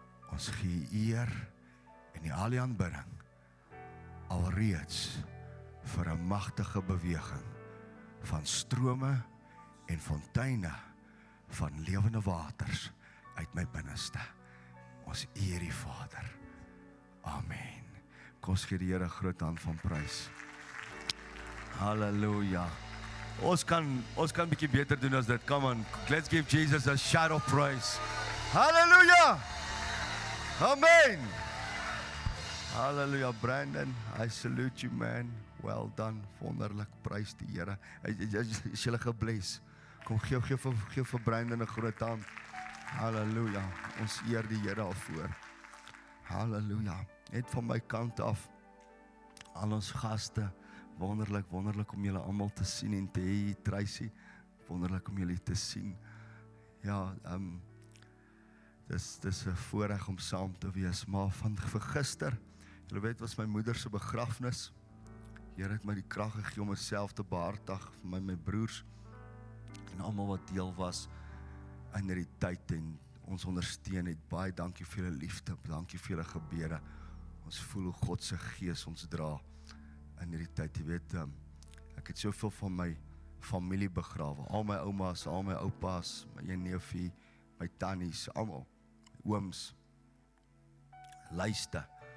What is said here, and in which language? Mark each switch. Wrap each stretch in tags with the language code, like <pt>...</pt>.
<af>Ons gee eer en al die aanbidding alreeds vir 'n magtige beweging van strome en fonteine van lewende waters uit my binneste. Ons eer die Vader. Amen. Kom ons gee die Here 'n groot hand van prys. Halleluja. Ons kan bietjie beter doen as dit.</af> <en>Come on, let's give Jesus a shout of praise.</en> <af>Halleluja. Amen. Halleluja, Brandon.</af> <en>I salute you, man. Well done.</en> <af>Wonderlik. Prys die Here. Is julle gebless? Kom gee vir Brandon 'n groot hand. Halleluja. Ons eer die Here daarvoor. Halleluja. Net van my kant af, al ons gaste, wonderlik om julle almal te sien en te hê, Tracy, wonderlik om julle te sien. Ja, dis 'n voorreg om saam te wees, maar van gister, julle weet, was my moeder se begrafnis. Here het my die krag gegee om myself te behartig vir my broers en almal wat deel was in hierdie tyd en ons ondersteun het. Baie dankie vir julle liefde, dankie vir julle gebede. Ons voel hoe God se Gees ons dra in hierdie tyd. Jy weet, ek het soveel van my familie begrawe, al my oumas, al my oupas, my een neefie, my tannies, almal, ooms, luister.</af>